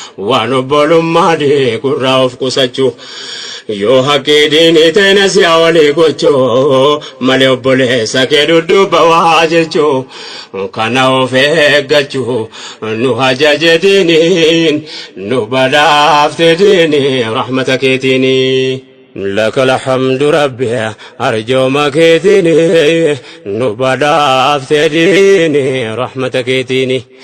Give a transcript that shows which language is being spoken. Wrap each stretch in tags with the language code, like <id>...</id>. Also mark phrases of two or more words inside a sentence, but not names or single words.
<om>Waan obbolummaa diigurraa of qusachuu. Yoo haqqii diinii ta'e na si'a walii gochuu. Malee obboleessa kee dudduuba waa jechuu. Kana of eeggachuu. Nu hajaje diiniin, nu badhaafte diinii rahmata keetiinii.</om> <ar>لك الحمد ربي</ar> <om>أرجو مكيتني نبدا أفتديني رحمة كيتني</om>